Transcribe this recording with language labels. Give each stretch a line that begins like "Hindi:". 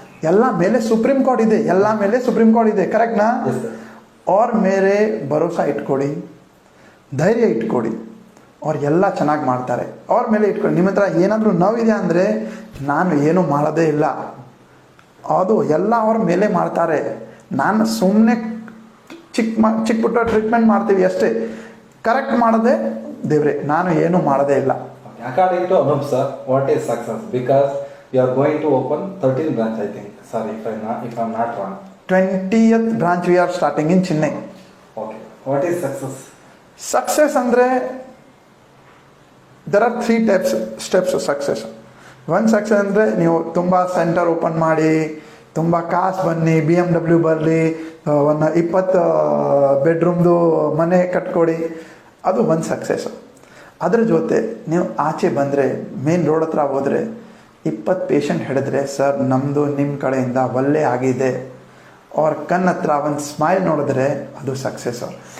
Kannada: ಎಲ್ಲ ಮೇಲೆ supreme court ಇದೆ, ಎಲ್ಲ ಮೇಲೆ ಸುಪ್ರೀಂ ಕೋರ್ಟ್ ಇದೆ, ಕರೆಕ್ಟ್ನಾ? ಅವ್ರ ಮೇಲೆ ಭರೋಸಾ ಇಟ್ಕೊಡಿ, ಧೈರ್ಯ ಇಟ್ಕೊಡಿ, ಅವ್ರು ಎಲ್ಲ ಚೆನ್ನಾಗಿ ಮಾಡ್ತಾರೆ. ಅವ್ರ ಮೇಲೆ ಇಟ್ಕೊಳ್ಳಿ. ನಿಮ್ಮ ಹತ್ರ ಏನಾದರೂ ನೋವಿದೆ ಅಂದರೆ ನಾನು ಏನು ಮಾಡೋದೇ ಇಲ್ಲ, ಅದು ಎಲ್ಲ ಅವ್ರ ಮೇಲೆ ಮಾಡ್ತಾರೆ. ನಾನು ಸುಮ್ಮನೆ ಚಿಕ್ಕ ಪುಟ್ಟ ಟ್ರೀಟ್ಮೆಂಟ್ ಮಾಡ್ತೀವಿ ಅಷ್ಟೇ. ಕರೆಕ್ಟ್ ಮಾಡೋದೇ ದೇವ್ರೆ, ನಾನು ಏನು ಮಾಡೋದೇ ಇಲ್ಲ.
English: According to Anup sir, what is success? Because you are going to open 13 branch, I think. Sorry if I'm not wrong. 20th branch we are starting in Chennai. Okay. What is success? Success ಅಂದರೆ there are 3 steps of success.
Kannada: ಒಂದು success ಅಂದರೆ ನೀವು ತುಂಬ centre open ಮಾಡಿ, ತುಂಬ ಕಾಸು ಬನ್ನಿ, BMW ಬರಲಿ, ಒಂದು 20 ಬೆಡ್ರೂಮ್ದು ಮನೆ ಕಟ್ಕೊಡಿ, ಅದು ಒಂದು ಸಕ್ಸಸ್ಸು. ಅದ್ರ ಜೊತೆ ನೀವು ಆಚೆ ಬಂದರೆ, ಮೇನ್ ರೋಡ್ ಹತ್ರ ಹೋದರೆ 20 ಪೇಷಂಟ್ ಹಿಡಿದ್ರೆ, ಸರ್ ನಮ್ಮದು ನಿಮ್ಮ ಕಡೆಯಿಂದ ಒಳ್ಳೆ ಆಗಿದೆ, ಅವ್ರ ಕಣ್ಣ ಹತ್ರ ಒಂದು ಸ್ಮೈಲ್ ನೋಡಿದ್ರೆ ಅದು ಸಕ್ಸಸ್ಸು.